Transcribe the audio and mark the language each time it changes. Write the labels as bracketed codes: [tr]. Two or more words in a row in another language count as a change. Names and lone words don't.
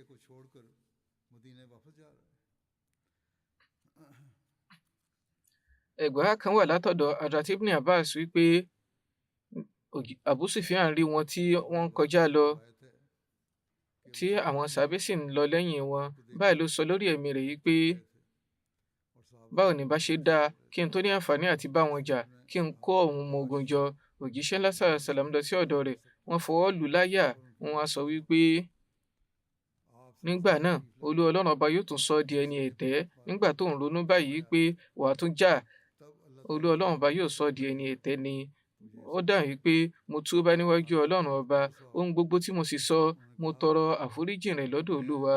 [yo] Ẹgbàá kan wà látọ̀dọ̀ Hadrat Ibn Abbas wípé Abu Sufyan rí wọn tí wọ́n ń kọjá lọ, tí àwọn sàábé sì ń lọ lẹ́yìn wọn. Báyìí ló sọ lórí ẹ̀mí rẹ̀ yìí pé báwo ni bá ṣe dáa kí n tó ní àǹfààní àti bá wọn jà, kí n kó àwọn ọmọ ogun jọ. òjíṣẹ́ ńlá [ar] صلى الله عليه وسلم [yo] lọ sí ọ̀dọ̀ rẹ̀, wọ́n fọwọ́ lù ú láyà, wọ́n wá sọ wípé nígbà náà olú ọlọ́run ọba yóò tún sọ ọ́ di ẹni ẹ̀tẹ́. Nígbà tó ń ronú báyìí pé wàá tún jà, olú ọlọ́run ọba yóò sọ ọ́ di ẹni ẹ̀tẹ́ ni. Ó dáhùn wípé mo túbá níwájú ọlọ́run ọba, ohun gbogbo tí mo sì sọ mo tọrọ àforíjìn rẹ̀ lọ́dọ̀ olúwa.